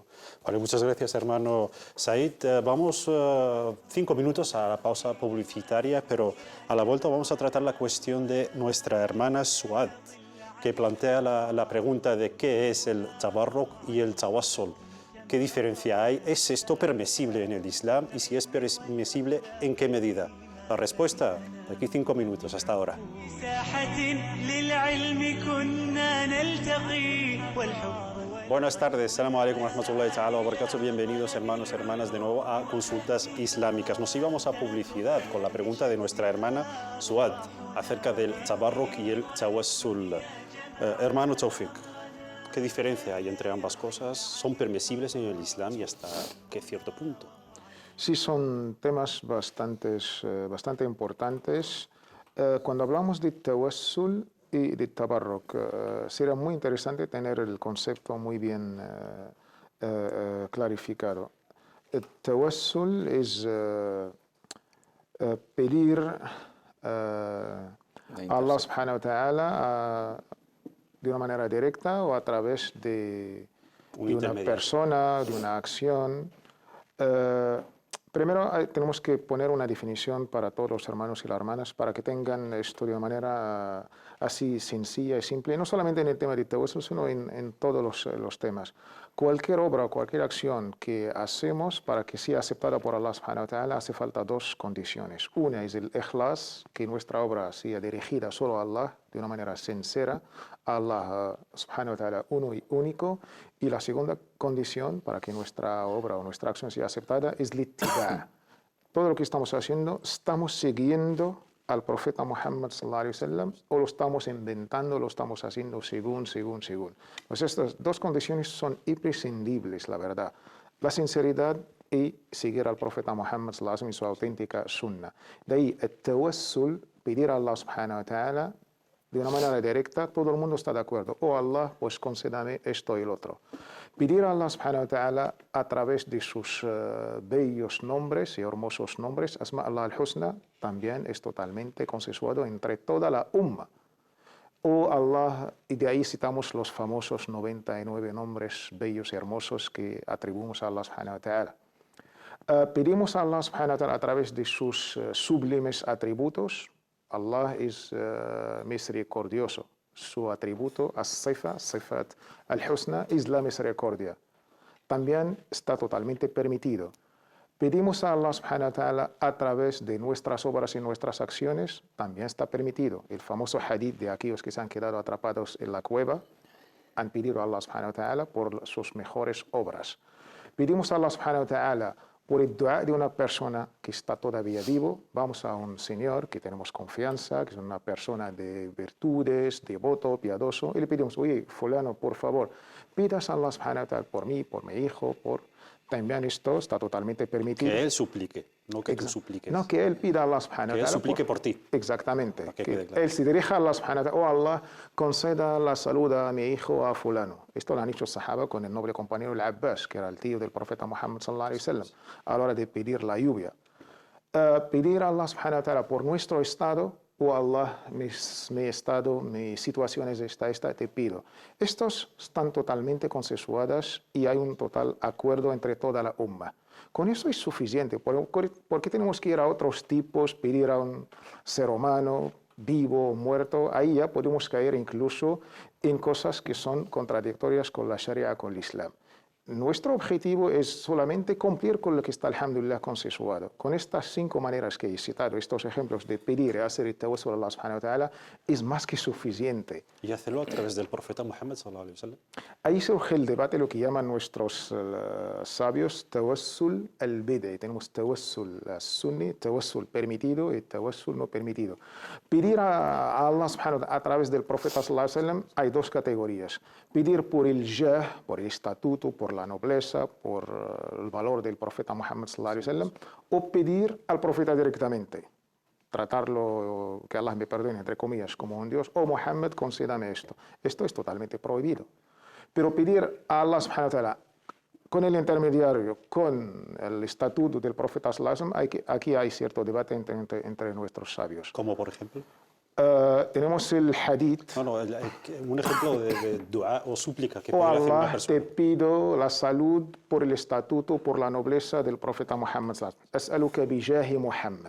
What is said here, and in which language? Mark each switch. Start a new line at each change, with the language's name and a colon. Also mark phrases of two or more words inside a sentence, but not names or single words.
Spanish: Vale, muchas gracias, hermano Said. Vamos 5 minutos a la pausa publicitaria, pero a la vuelta vamos a tratar la cuestión de nuestra hermana Suad, que plantea la pregunta de qué es el tabarruk y el tawassul. ¿Qué diferencia hay? ¿Es esto permisible en el Islam? Y si es permisible, ¿en qué medida? La respuesta, de aquí 5 minutos, hasta ahora. Buenas tardes,
Arabic: السلام عليكم ورحمة الله تعالى وبركاته.
Spanish: Bienvenidos, hermanos y hermanas, de nuevo a Consultas Islámicas. Nos íbamos a publicidad con la pregunta de nuestra hermana Suad acerca del tabarruk y el tawassul. Hermano Tawfiq, ¿qué diferencia hay entre ambas cosas? ¿Son permisibles en el Islam y hasta qué cierto punto? Sí, son temas bastante importantes. Cuando hablamos de tawassul y de tabarruk, será muy interesante tener el concepto muy bien clarificado. El tawassul es pedir a Allah
Arabic: سبحانه وتعالى
Spanish: de una manera directa o a través de una persona, de una acción. Primero tenemos que poner una definición para todos los hermanos y las hermanas para que tengan esto de una manera así sencilla y simple, no solamente en el tema de tawassul, sino en todos los temas. Cualquier obra o cualquier acción que hacemos para que sea aceptada por Allah
Arabic: سبحانه وتعالى
Spanish: hace falta 2 condiciones. Una es el ikhlas, que nuestra obra sea dirigida solo a Allah de una manera sincera, a Allah
Arabic: سبحانه وتعالى
Spanish: uno y único. Y la segunda condición para que nuestra obra o nuestra acción sea aceptada es l'ittiba'. Todo lo que estamos haciendo, estamos siguiendo al profeta Muhammad
Arabic: صلى الله عليه وسلم
Spanish: o lo estamos inventando, lo estamos haciendo según. Pues estas 2 condiciones son imprescindibles, la verdad. La sinceridad y seguir al profeta Muhammad
Arabic: صلى الله عليه وسلم
Spanish: y su auténtica sunna. De ahí el tawassul, pedir a Allah
Arabic: سبحانه وتعالى
Spanish: de una manera directa, todo el mundo está de acuerdo. Oh Allah, pues concédame esto y el otro. Pedir a Allah
Arabic: سبحانه وتعالى
Spanish: a través de sus bellos nombres y hermosos nombres,
Arabic: أسماء الله الحسنى,
Spanish: también es totalmente consensuado entre toda la umma. Oh Allah, y de ahí citamos los famosos 99 nombres bellos y hermosos que atribuimos a Allah
Arabic: سبحانه وتعالى.
Spanish: Pedimos a Allah
Arabic: سبحانه وتعالى
Spanish: a través de sus sublimes atributos. Allah es misericordioso. Su atributo,
Arabic: صفات الحسنى,
Spanish: es la misericordia. También está totalmente permitido. Pedimos a Allah
Arabic: سبحانه وتعالى
Spanish: a través de nuestras obras y nuestras acciones, también está permitido. El famoso hadith de aquellos que se han quedado atrapados en la cueva han pedido a Allah
Arabic: سبحانه وتعالى
Spanish: por sus mejores obras. Pedimos a Allah
Arabic: سبحانه وتعالى
Spanish: por el dua de una persona que está todavía vivo. Vamos a un señor que tenemos confianza, que es una persona de virtudes, devoto, piadoso, y le pedimos, oye, fulano, por favor, pidas a Allah
Arabic: سبحانه وتعالى
Spanish: por mí, por mi hijo, por... También esto está totalmente permitido. Que él suplique, no que tú supliques. No, que él pida a Allah
Arabic: سبحانه وتعالى.
Spanish: Que él suplique por ti. Exactamente. Que claro. Él se dirija a Allah
Arabic: سبحانه وتعالى,
Spanish: oh Allah, conceda la salud a mi hijo, a fulano. Esto lo han dicho los sahaba con el noble compañero el Abbas, que era el tío del profeta Muhammad
Arabic: صلى الله عليه وسلم,
Spanish: a la hora de pedir la lluvia. Pedir a Allah
Arabic: سبحانه وتعالى
Spanish: por nuestro estado, oh Allah, mi estado, mi situación es esta, te pido. Estos están totalmente consensuadas y hay un total acuerdo entre toda la umma. Con eso es suficiente. ¿Por qué tenemos que ir a otros tipos, pedir a un ser humano, vivo o muerto? Ahí ya podemos caer incluso en cosas que son contradictorias con la Sharia, con el Islam. Nuestro objetivo es solamente cumplir con lo que está, alhamdulillah, consensuado. Con estas 5 maneras que he citado, estos ejemplos de pedir y hacer el tawassul a Allah
Arabic: سبحانه وتعالى,
Spanish: es más que suficiente. Y hacerlo a través del profeta Muhammad
Arabic: صلى الله عليه وسلم.
Spanish: Ahí surge el debate, lo que llaman nuestros sabios
Arabic: توسل البدعي.
Spanish: Tenemos
Arabic: توسل سني,
Spanish: tawassul permitido y tawassul no permitido. Pedir a Allah
Arabic: سبحانه وتعالى
Spanish: a través del profeta
Arabic: صلى الله عليه وسلم
Spanish: hay 2 categorías. Pedir por el jah, por el estatuto, por la nobleza, por el valor del profeta Muhammad
Arabic: صلى الله عليه وسلم,
Spanish: o pedir al profeta directamente. Tratarlo, que Allah me perdone, entre comillas, como un Dios, o Muhammad, concédame esto. Esto es totalmente prohibido. Pero pedir a Allah
Arabic: سبحانه وتعالى
Spanish: con el intermediario, con el estatuto del profeta
Arabic: صلى الله عليه وسلم,
Spanish: aquí hay cierto debate entre nuestros sabios. ¿Cómo, por ejemplo? Tenemos el hadith. Un ejemplo de dua o súplica que podría hacer una Allah, persona. te pido la salud por el estatuto, por la nobleza del profeta Muhammad.
Arabic: أسألك بجاه محمد.